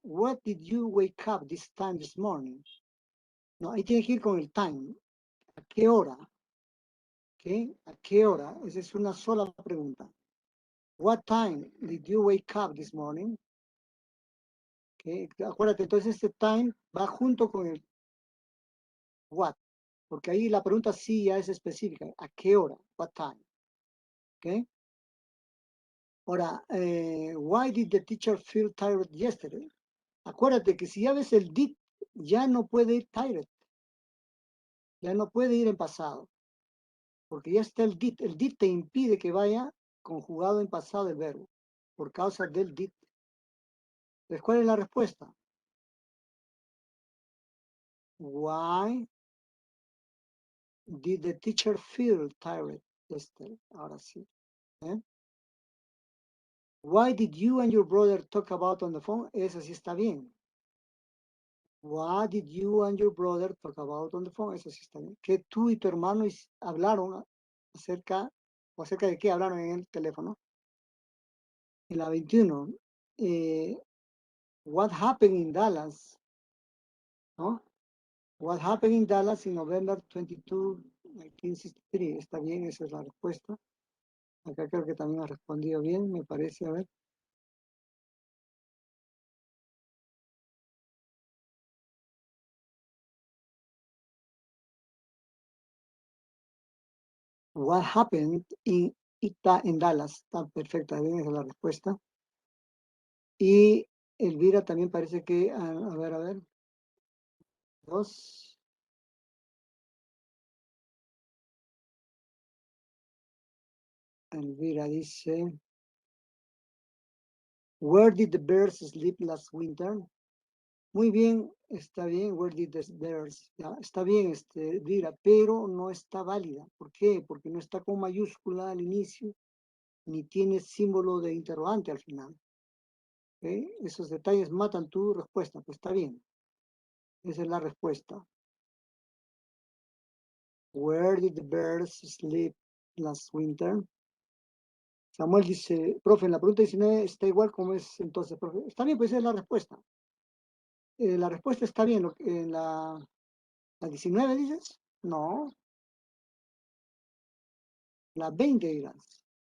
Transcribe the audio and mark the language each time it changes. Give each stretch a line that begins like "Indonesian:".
English: What did you wake up this time this morning?
Spanish: No, ahí tiene que ir con el time. ¿A qué hora? ¿Qué? ¿A qué hora? Esa es una sola pregunta.
English: What time did you wake up this morning?
Spanish: ¿Qué? Acuérdate, entonces este time va junto con el what, porque ahí la pregunta sí ya es específica. ¿A qué hora?
English: What time?
Spanish: ¿Ok? Ahora,
English: why did the teacher feel tired yesterday?
Spanish: Acuérdate que si ya ves el did, ya no puede ir tired. Ya no puede ir en pasado. Porque ya está el did. El did te impide que vaya conjugado en pasado el verbo. Por causa del did. Entonces, ¿cuál es la respuesta?
English: Why did the teacher feel tired?
Spanish: Ahora sí.
English: Why did you and your brother talk about on the phone?
Spanish: Esa sí está bien.
English: What did you and your brother talk about on the phone?
Spanish: Eso sí está bien. ¿Qué tú y tu hermano hablaron acerca de qué hablaron en el teléfono? En la 21.
English: What happened in Dallas? ¿No? What happened in Dallas in November 22, 1963.
Spanish: Está bien, esa es la respuesta. Acá creo que también ha respondido bien, me parece. A ver.
English: What happened in Dallas?
Spanish: Está perfecta, bien, esa es la respuesta. Y Elvira también parece que, a ver. 2.
English: Elvira
Spanish: dice,
English: where did the bears sleep last winter?
Spanish: Muy bien, está bien,
English: where did the bears?
Spanish: Ya, está bien, Elvira, pero no está válida. ¿Por qué? Porque no está con mayúscula al inicio, ni tiene símbolo de interrogante al final. ¿Okay? Esos detalles matan tu respuesta, pues está bien. Esa es la respuesta.
English: Where did the bears sleep last winter?
Spanish: Samuel dice, profe, en la pregunta 19 está igual como es entonces, profe. Está bien, pues esa es la respuesta. La respuesta está bien. En la 19 dices, no, la 20 dirás.